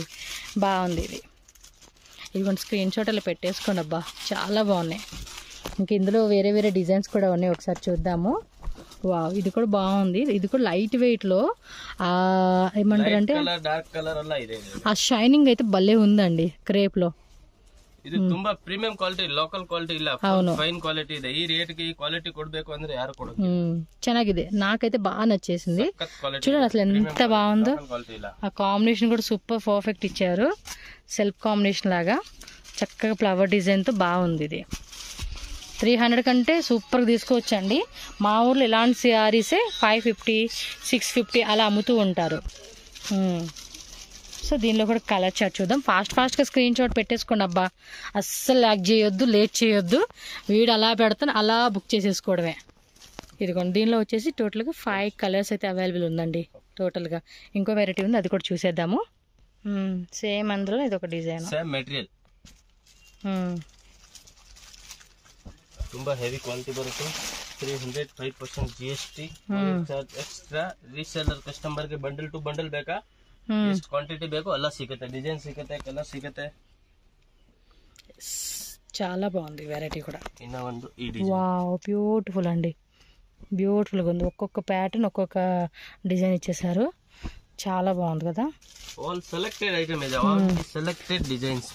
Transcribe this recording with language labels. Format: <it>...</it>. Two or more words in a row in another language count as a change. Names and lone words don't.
<te>బాగుంది ఇది. ఇదిగోండి</te> <en>screen shot</en> <te>అలా పెట్టేసుకోండి. అబ్బా చాలా బాగున్నాయి. ఇంక ఇందులో వేరే డిజైన్స్ కూడా ఉన్నాయి, ఒకసారి చూద్దాము. వావ్ ఇది కూడా బాగుంది. ఇది కూడా</te> <en>light weight</en> <te>లో ఏమంటారంటే ఆ షైనింగ్ అయితే భలే ఉందండి క్రేప్ లో.</te> <kn>ಇದು ತುಂಬಾ</kn> <en>premium quality, local quality</en> <kn>ಇಲ್ಲ,</kn> <en>fine quality</en> <kn>ಇದೆ. ಈ ರೇಟ್ ಗೆ ಈ ಕ್ವಾಲಿಟಿ ಕೊಡಬೇಕು ಅಂದ್ರೆ ಯಾರು ಕೊಡೋದು. ಚೆನ್ನಾಗಿದೆ,</kn> <te>నాకైతే బాగా నచ్చేసింది. చూడండి అసలు ఎంత బాగుందో. ఆ కాంబినేషన్ కూడా</te> <en>super perfect</en> <te>ఇచ్చారు.</te> <en>self combination</en> <te>లాగా చక్కగా</te> <en>flower design</en> <te>తో బాగుంది. ఇది 300 కంటే సూపర్గా తీసుకోవచ్చండి. మా ఊర్లో ఇలాంటి శారీసే 550 650 అలా అమ్ముతూ ఉంటారు. సో దీనిలో కూడా</te> <en>color chart</en> <te>చూద్దాం. ఫాస్ట్గా</te> <en>screen shot</en> <te>పెట్టేసుకోండి. అబ్బా అస్సలు ల్యాక్ చేయొద్దు, లేట్ చేయొద్దు. వీడు అలా పెడతాను, అలా బుక్ చేసేసుకోవడమే. ఇదిగోండి దీనిలో వచ్చేసి టోటల్గా 5 కలర్స్ అయితే అవైలబుల్ ఉందండి. టోటల్గా ఇంకో వెరైటీ ఉంది, అది కూడా చూసేద్దాము. సేమ్ అందులో ఇది ఒక డిజైన్,</te> <en>same material,</en> <kn>ತುಂಬಾ</kn> <en>heavy quality</en> <kn>ಬರುತ್ತೆ.</kn> <en>305% GST charge extra. reseller customer</en> <kn>ಗೆ</kn> <en>bundle to bundle</en> <kn>ಬೇಕಾ, ಎಷ್ಟು ಕ್ವಾಂಟಿಟಿ ಬೇಕು ಎಲ್ಲ ಸಿಗುತ್ತೆ. ಡಿಸೈನ್ ಸಿಗುತ್ತೆ, ಕಲರ್ ಸಿಗುತ್ತೆ.</kn> <te>చాలా బాగుంది వెరైటీ కూడా. ఇన్న ಒಂದು ఈ డిజైన్</te> <en>wow beautiful</en> <te>అండి, బ్యూటిఫుల్గా ఉంది. ఒక్కొక్క ప్యాటర్న్ ఒక్కొక్క డిజైన్ ఇచ్చేసారు. చాలా బాగుంది కదా.</te> <en>all selected item ఇది, all selected designs.</en>